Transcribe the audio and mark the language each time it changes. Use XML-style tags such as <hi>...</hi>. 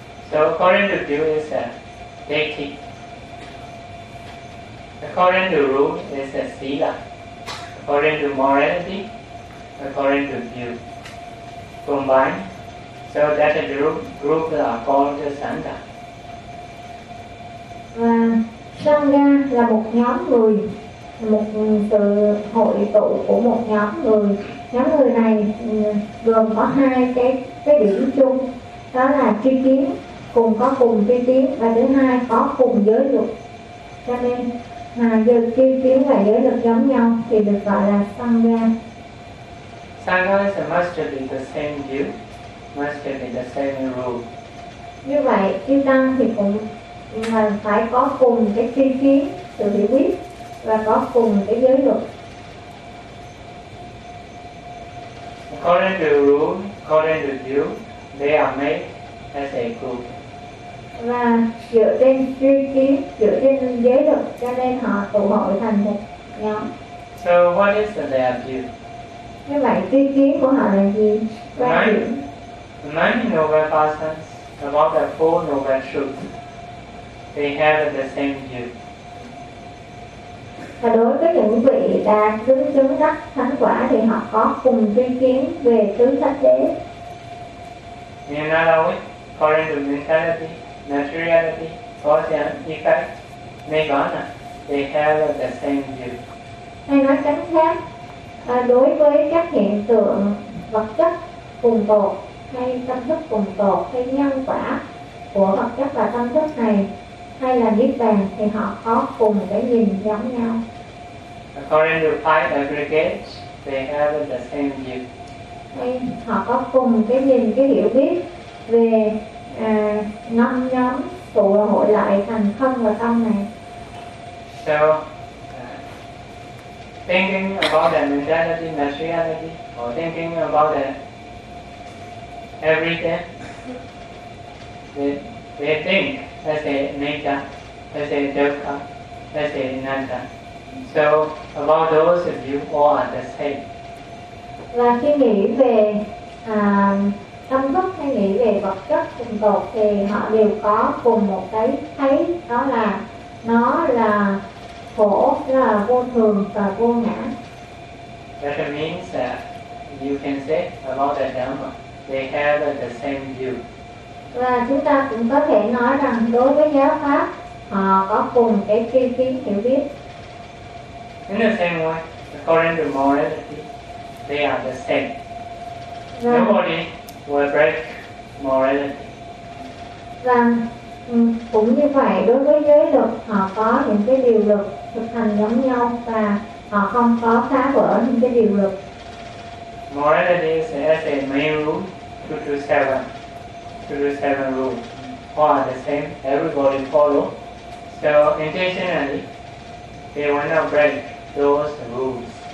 <en>So according to view is Dekhi. According to rule is Sila. According to morality, according to view. Combined, so that a group are called Sangha.</en> <vi>Sangha là một nhóm người, một sự hội tụ của một nhóm người. Nhóm người này gồm có hai cái điểm chung, đó là tri kiến, cùng có cùng tri kiến, và thứ hai có cùng giới luật. Cho nên giờ tri kiến và giới luật giống nhau thì được gọi là sangha.</vi> <en>Sangha is a must be the same view, must be the same rule.</en> <vi>Như vậy chư tăng thì cũng phải có cùng cái tri kiến, sự hiểu biết và có cùng cái giới luật.</vi> <en>According to rule, according to view, they are made as a group.</en> <vi>Và dựa trên tri kiến, dựa trên giới luật, cho nên họ tụ hội thành một nhóm.</vi> <en>So what is their view?</en> <vi>Như vậy tri kiến của họ là gì? Quan điểm.</vi> <en>The nine noble persons, about the four noble truths, they have the same view.</en> <vi>Và đối với những vị đạt tứ chứng đắc thánh quả thì họ có cùng tri kiến về tứ sắc đế.</vi> <en>In other words, according to mentality, materiality, cause and effect, nirvana, they have the same view.</en> <vi>Hay nói cách khác, đối với các hiện tượng vật chất cùng tột hay tâm thức cùng tột hay nhân quả của vật chất và tâm thức này hay là niết bàn thì họ có cùng cái nhìn giống nhau.</vi> <en>According to five aggregates, they have the same view.</en> <vi>Hay họ có cùng cái nhìn, cái hiểu biết về năm nhóm tụ hội lại thành thân và tâm này.</vi> <en>So, thinking about the mentality, materiality, or thinking about the everything, they think as a nature, as a dukkha, as a nanda. So, about those of you all are the same.</en> <vi>Và khi nghĩ về tâm thức hay nghĩ về vật chất cùng tột thì họ đều có cùng một cái thấy, đó là nó là khổ, là vô thường và vô ngã.</vi> <en>That means that you can say about the Dhamma, they have the same view.</en> <vi>Và chúng ta cũng có thể nói rằng đối với giáo pháp họ có cùng cái tri kiến hiểu biết.</vi> <en>In the same way, according to morality, they are the same.</en> <vi>Và</vi> <en>nobody will break morality.</en> <vi>Và cũng như vậy, đối với giới luật, họ có những cái điều luật thực hành giống nhau và họ không có phá vỡ những cái điều luật.</vi> <en>Morality is as a main rule, 227. 227 rule. All are the same, everybody follow. So, intentionally, they will not break those rules.</en>